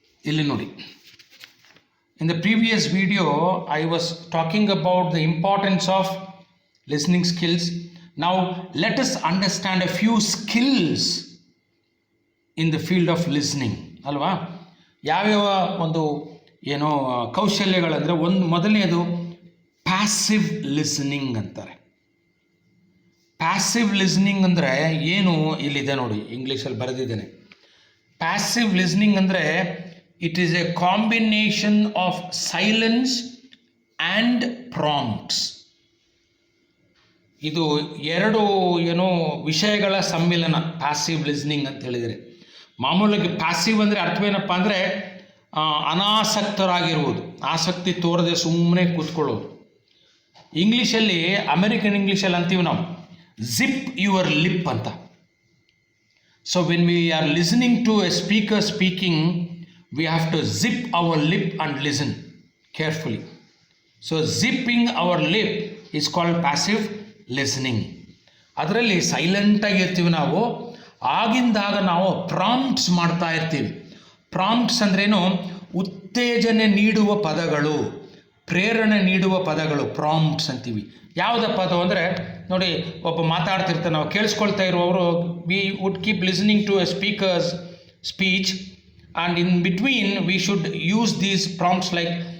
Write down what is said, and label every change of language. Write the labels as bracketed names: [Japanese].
[Kannada] ಇಲ್ಲಿ ನೋಡಿ, [English] in the previous video I was talking about the importance of listening skills. Now let us understand a few skills in the field of listening [Kannada] ಅಲ್ವಾ. ಯಾವ್ಯಾವ ಒಂದು ಏನೋ ಕೌಶಲ್ಯಗಳಂದರೆ, ಮೊದಲನೇದು passive listening ಅಂತಾರೆ. Passive listening ಅಂದರೆ ಏನು, ಇಲ್ಲಿದೆ ನೋಡಿ, ಇಂಗ್ಲೀಷಲ್ಲಿ ಬರೆದಿದ್ದೇನೆ. [English] Passive listening ಅಂದರೆ it is a combination of silence and prompts. [Kannada] ಇದು ಎರಡು ವಿಷಯಗಳ ಸಮ್ಮಿಲನ ಪ್ಯಾಸಿವ್ ಲಿಸ್ನಿಂಗ್ ಅಂತ ಹೇಳಿದರೆ. ಮಾಮೂಲಾಗಿ ಪ್ಯಾಸಿವ್ ಅಂದರೆ ಅರ್ಥವೇನಪ್ಪ ಅಂದರೆ ಅನಾಸಕ್ತರಾಗಿರುವುದು, ಆಸಕ್ತಿ ತೋರದೆ ಸುಮ್ಮನೆ ಕೂತ್ಕೊಳ್ಳೋದು. ಇಂಗ್ಲೀಷಲ್ಲಿ, ಅಮೆರಿಕನ್ ಇಂಗ್ಲೀಷಲ್ಲಿ ಅಂತೀವಿ ನಾವು [English] zip your lip [Kannada] ಅಂತ. [English] So when we are listening to a speaker speaking, we have to zip our lip and listen carefully. So zipping our lip is called passive listening. [Kannada] ಅದರಲ್ಲಿ ಸೈಲೆಂಟಾಗಿ ಇರ್ತೀವಿ ನಾವು, ಆಗಿಂದಾಗ ನಾವು ಪ್ರಾಂಪ್ಟ್ಸ್ ಮಾಡ್ತಾ ಇರ್ತೀವಿ. ಪ್ರಾಂಪ್ಟ್ಸ್ ಅಂದ್ರೇನು, ಉತ್ತೇಜನೆ ನೀಡುವ ಪದಗಳು, ಪ್ರೇರಣೆ ನೀಡುವ ಪದಗಳು ಪ್ರಾಂಪ್ಟ್ಸ್ ಅಂತೀವಿ. ಯಾವುದಪ್ಪ ಅದು ಅಂದರೆ ನೋಡಿ, ಒಬ್ಬ ಮಾತಾಡ್ತಿರ್ತಾರೆ, ನಾವು ಕೇಳಿಸ್ಕೊಳ್ತಾ ಇರುವವರು, [English] we would keep listening to a speaker's speech, and in between we should use these prompts like